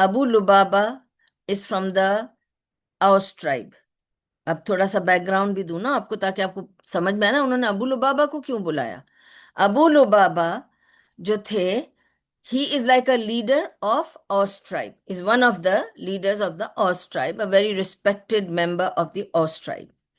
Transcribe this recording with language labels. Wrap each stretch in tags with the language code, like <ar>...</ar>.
<en>Abu Lubabah is from the Aus tribe.</en> <ur>اب تھوڑا سا بیک گراؤنڈ بھی دوں نا آپ کو تاکہ آپ کو سمجھ میں آئے نا انہوں نے ابو لبابہ کو کیوں بلایا.</ur> <en>Abu Lubabah</en> <ur>جو تھے،</ur> <en>he is like a leader of Aus tribe, is one of the leaders of the Aus tribe, a very respected member of the Aus tribe.</en>